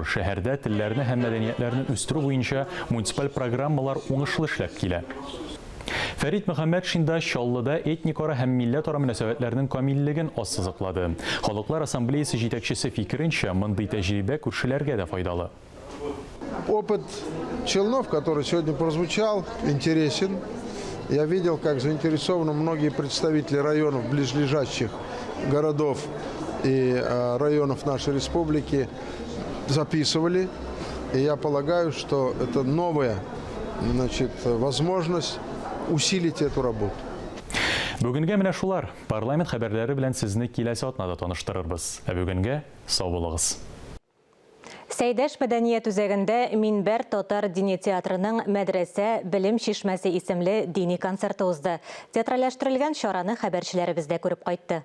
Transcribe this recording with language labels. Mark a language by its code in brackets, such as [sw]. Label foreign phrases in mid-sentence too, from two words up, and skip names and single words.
[tt] Шәһәрдә телләрне һәм мәдәниятләрне үстерү буенча муниципаль программалар уңышлы эшләп килә. Фәрит Мөхәммәд Шинда Чаллыда этникара һәм милләтара мөнәсәбәтләрнең камиллеген ассызыклады. Халыклар Ассамблеясы җитәкчесе фикеренчә, мондый тәҗрибә күршеләргә дә файдалы. [ru] Опыт Челнов, который сегодня прозвучал, интересен. Я видел, как заинтересованы многие представители районов, близлежащих городов и районов нашей республики записывали. И я полагаю, что это новая, возможность усилить эту работу. [tt] Бүгенгә менә шулар. Парламент хәбәрләре белән сезне киләсе атнада таныштырырбыз. Ә бүгенгә сау булыгыз. Сәйдәш мәдәният үзәгендә Минбәр татар дини театрының мәдрәсә белем чишмәсе исемле дини концерты узды. Театральләштерелгән чараны хәбәрчеләребез дә күреп кайтты.